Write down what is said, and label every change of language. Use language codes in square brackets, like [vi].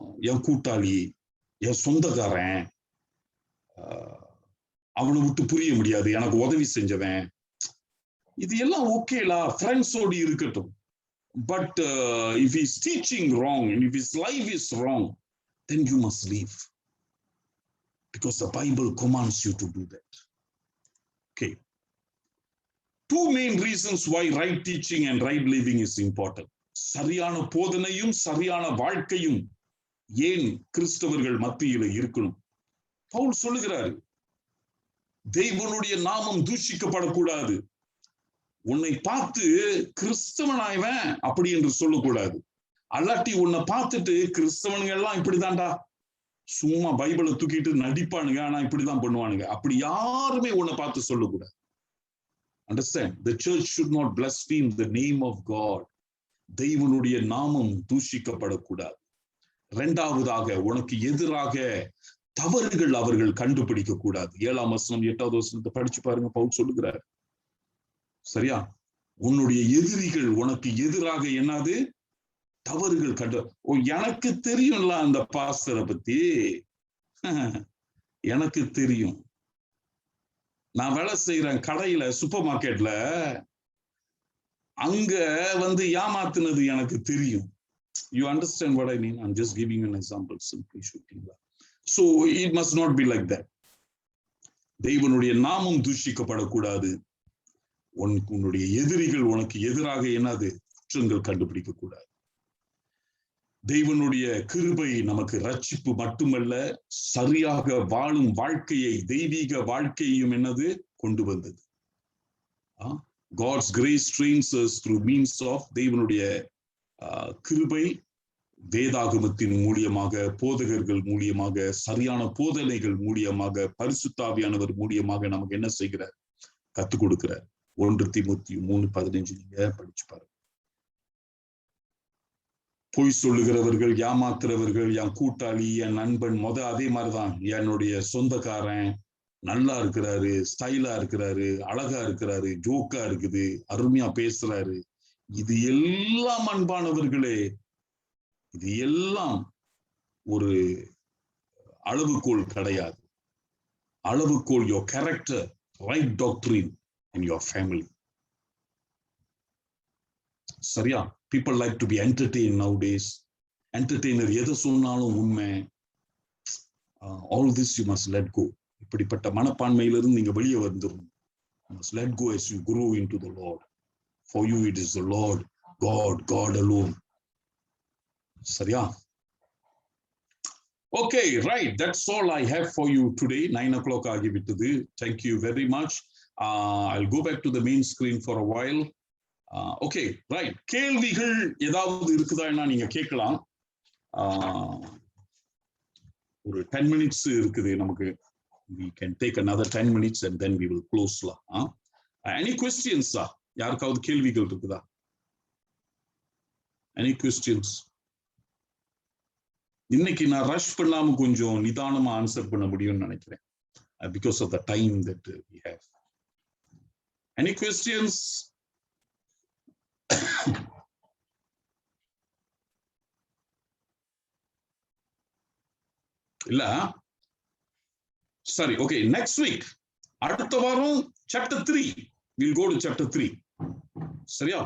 [ta] என் கூட்டாளி, என் சொந்தக்காரன், அவனை விட்டு புரிய முடியாது, எனக்கு உதவி செஞ்சவன், இது எல்லாம் ஓகேலா, ஃப்ரெண்ட்ஸோடு இருக்கட்டும். [en] But if he's teaching wrong and if his life is wrong, then you must leave. Because the Bible commands you to do that. Okay. 2 main reasons why right teaching and right living is important. [ta] சரியான போதனையும் சரியான வாழ்க்கையும் ஏன் கிறிஸ்தவர்கள் மத்தியில இருக்கணும்? பவுல் சொல்லுகிறாரு, தேவனுடைய நாமம் தூஷிக்கப்படக்கூடாது. உன்னை பார்த்து கிறிஸ்தவனாய்வன் அப்படி என்று சொல்லக்கூடாது. அல்லாட்டி உன்னை பார்த்துட்டு கிறிஸ்தவனுங்க எல்லாம் இப்படிதான்டா, சும்மா பைபிளை தூக்கிட்டு நடிப்பானுங்க, ஆனா இப்படிதான் பண்ணுவானுங்க, அப்படி யாருமே உன்னை பார்த்து சொல்லக்கூடாது. [en] Understand? The church should not blaspheme the name of God. [ta] தெய்வனுடைய நாமம் தூஷிக்கப்படக்கூடாது. இரண்டாவதாக, உனக்கு எதிராக தவறுகள் அவர்கள் கண்டுபிடிக்க கூடாது. 7ஆம் வசனம் 8வது வசனத்தை படிச்சு பாருங்க, பவுல் சொல்லுகிறார். சரியா? உன்னுடைய எதிரிகள் உனக்கு எதிராக என்னது தவறுகள் எனக்கு தெரியும்ல அந்த பாஸ்டரை பத்தி, எனக்கு தெரியும். நான் வேலை செய்யறேன் கடையில, சூப்பர் மார்க்கெட்ல, அங்க ஏமாத்துனது எனக்கு தெரியும். [en] You understand what I mean? I'm just giving you an example, simply shooting. So it must not be like that. [ta] தேவனுடைய நாமம் தூஷிக்கப்படக்கூடாது. உன்னுடைய எதிரிகள் உனக்கு எதிராக என்னது குற்றங்கள் கண்டுபிடிக்க கூடாது. தேவனுடைய கிருபை நமக்கு ரட்சிப்பு மட்டுமல்ல, சரியாக வாழும் வாழ்க்கையை, தெய்வீக வாழ்க்கையும் என்னது கொண்டு வந்தது. [en] God's grace trains us through means of [ta] தேவனுடைய கிருபை வேதாகமத்தின் மூலியமாக, போதகர்கள் மூலியமாக, சரியான போதனைகள் மூலியமாக, பரிசுத்தாவியானவர் மூலியமாக நமக்கு என்ன செய்கிறார்? கத்துக் கொடுக்கிறார். 1 தீமோத்தேயு 3:15 நீங்க படிச்சு பாருங்க. பொய் சொல்லுகிறவர்கள், ஏமாத்துறவர்கள், என் கூட்டாளி, என் நண்பன், அதே மாதிரிதான் என்னுடைய சொந்தக்காரன் நல்லா இருக்கிறாரு, ஸ்டைலா இருக்கிறாரு, அழகா இருக்கிறாரு, ஜோக்கா இருக்குது, அருமையா பேசுறாரு. இது எல்லாம் அன்பானவர்களே, இது எல்லாம் ஒரு அளவுகோல் கிடையாது. அளவுகோல் [en] your character, right doctrine in your family. [ta] சரியா? [en] People like to be entertained nowadays. Entertainer [ta] எதை சொன்னாலும் உண்மை. [en] All this you must let go. [ta] இப்படிப்பட்ட மனப்பான்மையிலிருந்து நீங்க வெளியே வந்துரும். [en] You must let go as you grow into the Lord. For you it is the Lord, God alone. [ta] சரியா? [en] Okay, right. That's all I have for you today. [ta] 9 o'clock ஆகிவிட்டது. [en] Thank you very much. I'll go back to the main screen for a while. Okay, right. [ta] கேள்விகள் ஏதாவது இருக்குதா நீங்க கேட்கலாம். ஒரு 10 minutes இருக்குது நமக்கு. [en] We can take another 10 minutes and then we will close. Any questions? [ta] யாருக்காவது கேள்விகள் இருக்குதா? [en] Any questions? [ta] இன்னைக்கு நான் ரஷ் பண்ணாம கொஞ்சம் நிதானமா ஆன்சர் பண்ண முடியும்னு நினைக்கிறேன். [en] Because of the time that we have. Any questions? [ta] இல்ல? சரி, [en] okay. Next week, [ta] அடுத்த வாரம் [en] chapter 3. We'll go to chapter 3. [ta] சரியா?